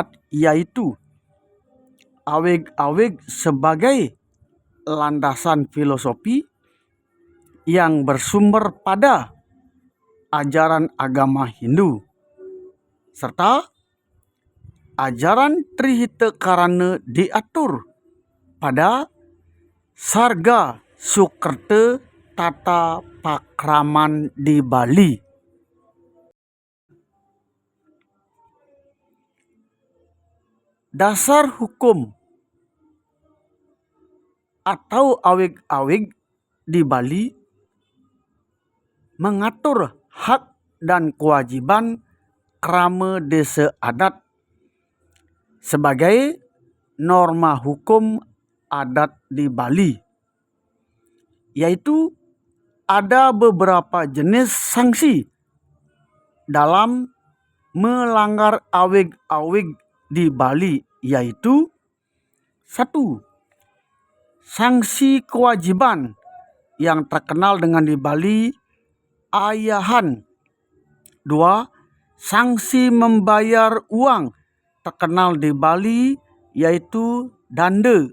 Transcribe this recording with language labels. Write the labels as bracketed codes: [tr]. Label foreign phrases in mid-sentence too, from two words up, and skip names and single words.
[id] yaitu awig-awig sebagai landasan filosofi yang bersumber pada ajaran agama Hindu, serta ajaran Trihitekarana diatur pada Sarga Sukerta Tata Pakraman di Bali. Dasar hukum atau awig-awig di Bali mengatur hak dan kewajiban krama desa adat sebagai norma hukum adat di Bali, yaitu ada beberapa jenis sanksi dalam melanggar awig-awig di Bali, yaitu 1. Sanksi kewajiban yang terkenal dengan di Bali ayahan. 2. Sanksi membayar uang terkenal di Bali yaitu danda.